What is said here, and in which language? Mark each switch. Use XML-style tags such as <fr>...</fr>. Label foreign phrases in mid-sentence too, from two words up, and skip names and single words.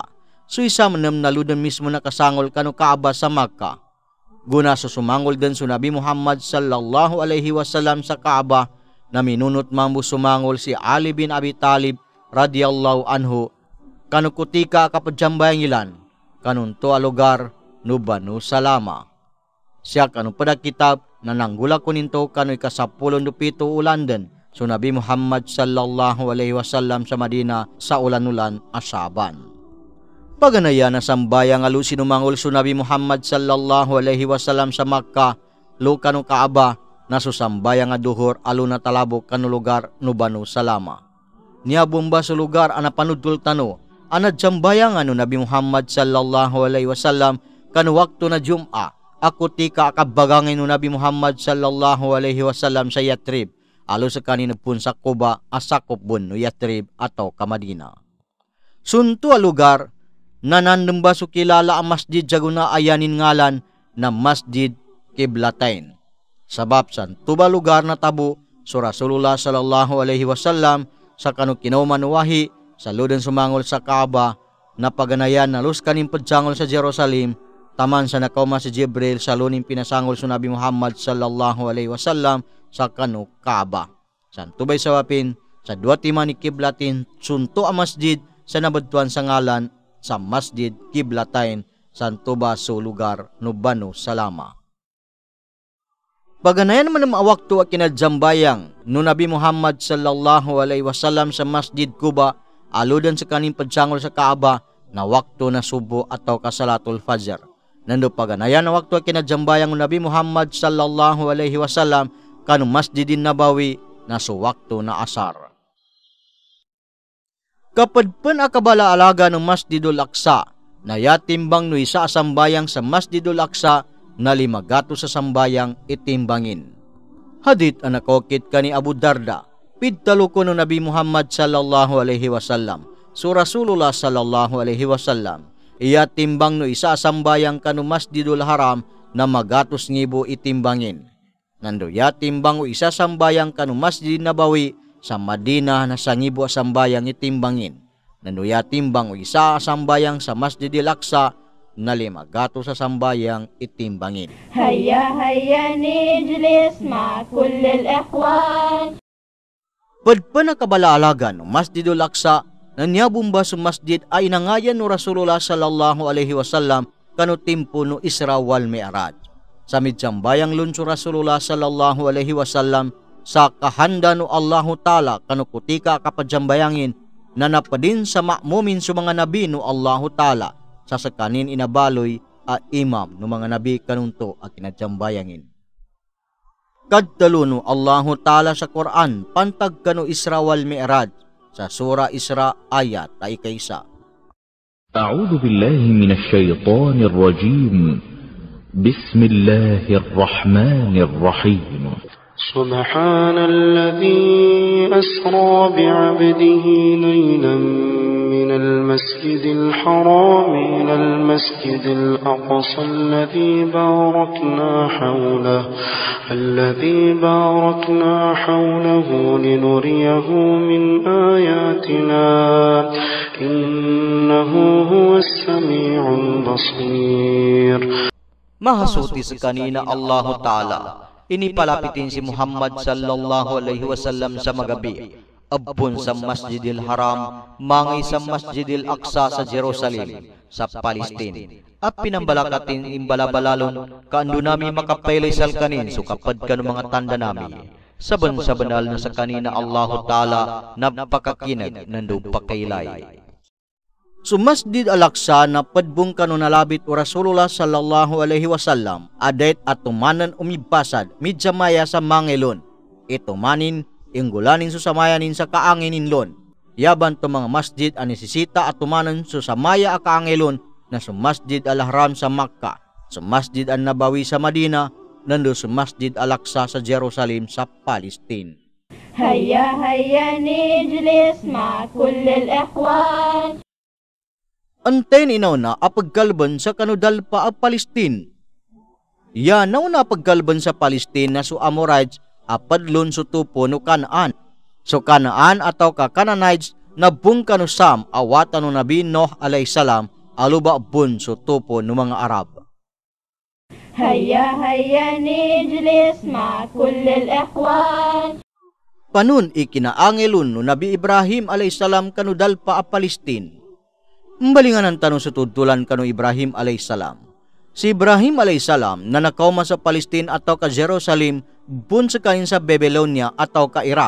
<mdh>So isa manam na luden mismo nakasangol kanu Kaaba sa Makkah. Guna so sumangol din so Nabi Muhammad</mdh> <ar>صلى الله عليه وسلم</ar> <mdh>sa Kaaba na minunot mambu sumangol si Ali bin Abi Talib</mdh> <ar>رضي الله عنه</ar> <mdh>kanu kutika kapadsambayang ilan kanunto a lugar no Banu Salama. Siya kanu pada kitab na nanggula kuninto kanu ikasapulon dupito ulandan so Nabi Muhammad</mdh> <ar>صلى الله عليه وسلم</ar> <mdh>sa Madina sa ulan-ulan asaban. Paganaya na sambayang alu sinumangol so Nabi Muhammad</mdh> <ar>صلى الله عليه وسلم</ar> <mdh>sa Makkah lo kanu Kaaba na susambayang aduhor alu na talabok kanu lugar no Banu Salama. Niya bomba sa lugar ana panudul tano anad sambayang ano Nabi Muhammad</mdh> <ar>صلى الله عليه وسلم</ar> <mdh>kanu wakto na Jum'a ako tika akabagangin no Nabi Muhammad</mdh> <ar>صلى الله عليه وسلم</ar> <mdh>sa Yatrib alo sa kanina pun sa Quba asakop bun no Yatrib atau ka Madina. Sunto a lugar na nandemba so kilala ang masjid jaguna ayanin ngalan na Masjid Kiblatain. Sabab san tuba lugar na tabo so Rasulullah</mdh> <ar>صلى الله عليه وسلم</ar> <mdh>sa kanu kinauman wahi sa luden sumangol sa Kaaba na paganayan na lus kaning padsangol sa Jerusalem taman sa nakauma si Jibril sa luning pinasangol so Nabi Muhammad</mdh> <ar>صلى الله عليه وسلم</ar> <mdh>sa kanu Kaaba. San tubay sa wapin sa dua timan ni Kiblatin sunto ang masjid sa nabadtuan sa ngalan sa Masjid Kiblatain santo ba so lugar no Banu Salama. Paganayan man ang wakto at kinadsambayang no Nabi Muhammad</mdh> <ar>صلى الله عليه وسلم</ar> <mdh>sa Masjid Quba aludan sa kaning padsangol sa Kaaba na wakto na subo atau kasalatul fajr. Nando paganayan na wakto at kinadsambayang no Nabi Muhammad</mdh> <ar>صلى الله عليه وسلم</ar> <mdh>kanu Masjidin Nabawi na so wakto na asar. Kapadpan akabalaalaga ng Masjidul Aqsa na yatimbang no isa sambayang sa Masjidul Aqsa na limagato sa sambayang itimbangin. Hadith ang nakokit ka ni Abu Darda, pidtalo ko no Nabi Muhammad</mdh> <ar>صلى الله عليه وسلم,</ar> <mdh>so Rasulullah</mdh> <ar>صلى الله عليه وسلم,</ar> <mdh>iya timbang no isa sambayang kanu Masjidul Haram na magatos ngibo itimbangin. Nando ya timbang o isa sambayang kanu Masjid Nabawi sa Madina na sa ngibo sambayang itimbangin. Nando ya timbang o isa sambayang sa Masjidil Aqsa na limagato sa sambayang itimbangin.</mdh> <ar>هيا هيا نجلس مع كل الإخوان.</ar> <mdh>Padpan na kabalaalagan ng Masjidul Aqsa na niyabumba sa masjid ay nangayan no Rasulullah</mdh> <ar>صلى الله عليه وسلم</ar> <mdh>kanu timpo no Isra wal Mi'raj. Sa midsambayang lunso Rasulullah</mdh> <ar>صلى الله عليه وسلم</ar> <mdh>sa kahanda no</mdh> <ar>الله تعالى</ar> <mdh>kanu kutika kapadsambayangin na napadin sa ma'mumin sa mga nabi no</mdh> <ar>الله تعالى</ar> <mdh>sa sakanin inabaloy a imam no mga nabi kanunto a kinadsambayangin. Kadtalo no</mdh> <ar>الله تعالى</ar> <mdh>sa Quran pantag kanu Isra wal Mi'raj sa Surah Isra ayat ay kaysa.</mdh> <ar>أعوذ بالله من الشيطان الرجيم بسم الله الرحمن الرحيم سبحان الذي أسرى بعبده ليلا من من المسجد الحرام إلى المسجد الأقصى الذي باركنا حوله لنريه من آياتنا إنه هو السميع البصير.</ar> <mdh>Mahasuti sa kanina</mdh> <ar>الله تعالى,</ar> <mdh>inipalapitin si Muhammad</mdh> <ar>صلى الله عليه وسلم</ar> <mdh>sa magabi, abun sa Masjidil Haram, mangay sa Masjidil Aqsa sa Jerusalem, sa Palestine. At pinambalakatin imbalabalalon, kaando nami makapaylay sal kanin, so kapad ka ng mga tanda nami. Saban sa banal na sa kanina</mdh> <ar>الله تعالى,</ar> <mdh>napakakinag nando pakaylay. So Masjid Al-Aqsa na padbong kanunalabit o Rasulullah</mdh> <ar>صلى الله عليه وسلم</ar> <mdh>adait at tumanan umibasad midyamaya sa mangelon. Itumanin, inggulanin susamayanin sa kaanginin lon. Yaban to mga masjid anisisita at tumanan susamaya a kaangelon na sa Masjid Al-Haram sa Makkah, sa Masjid An-Nabawi sa Madina, nando sa Masjid Al-Aqsa sa Jerusalem sa Palestine.</mdh> <ar>هيا هيا نجلس مع كل الإخوان.</ar> <mdh>Anten inaw na apagkalban sa kanudal pa a Palestine. Yanaw na apagkalban sa Palestine na su Amorites apadlon su tupo no Kanaan. So Kanaan ataw ka Canaanites na bung kanusam awatan no Nabi Noh</mdh> <ar>عليه السلام</ar> <mdh>aluba bun su tupo no mga Arab.</mdh> <ar>هيا هيا نجلس مع كل الإخوان.</ar> <mdh>Panun ikinaangelon no Nabi Ibrahim</mdh> <ar>عليه السلام</ar> <mdh>kanudal pa a Palestine. Mbalingan ang tanong sa tudtulan kanu Ibrahim alayhisalam. Si Ibrahim alayhisalam na nakauma sa Palestine ataw ka Jerusalem bun sa kanin sa Babylonia ataw ka Iraq.</mdh>